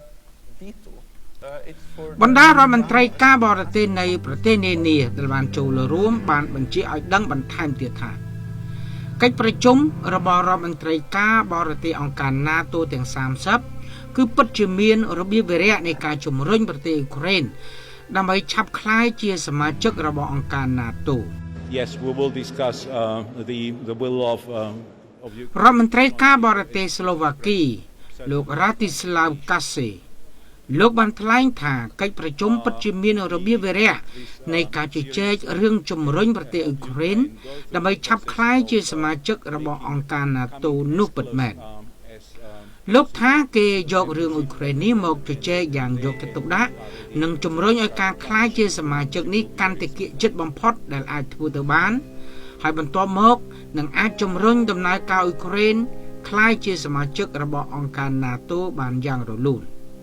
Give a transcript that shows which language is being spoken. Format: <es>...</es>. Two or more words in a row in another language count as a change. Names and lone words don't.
<km>បណ្ដារដ្ឋមន្ត្រីការបរទេសនៃប្រទេសនានាដែលបានចូលរួមបានបញ្ជាឲ្យដឹងបន្ថែមទៀតថាកិច្ចប្រជុំរបស់រដ្ឋមន្ត្រីការបរទេសអង្គការ NATO ទាំង30គឺពិតជាមានរបៀបវារៈនៃការជំរុញប្រទេសអ៊ុយក្រែនដើម្បីឆាប់ក្លាយជាសមាជិករបស់អង្គការ NATO</km> <en>Yes, we will discuss the will of</en> <km>រដ្ឋមន្ត្រីការបរទេសស្លូវ៉ាគីលោក Ratislav Kase លោកបានថ្លែងថាកិច្ចប្រជុំពិតជាមានរបៀបវារៈនៃការជជែករឿង ជំរុញប្រទេសអ៊ុយក្រែនដើម្បីឆាប់ក្លាយជាសមាជិករបស់អង្គការ NATO នោះពិតមែនលោកថាគេយករឿងអ៊ុយក្រែននេះមកជជែកយ៉ាងយកចិត្តទុកដាក់និងជំរុញឲ្យការក្លាយជាសមាជិកនេះកាន់តែគៀកចិត្តបំផុតដែលអាចធ្វើទៅបានហើយបន្ទាប់មកនឹងអាចជំរុញដំណើរការអ៊ុយក្រែនក្លាយជាសមាជិករបស់អង្គការ NATO បានយ៉ាងរលូន</km>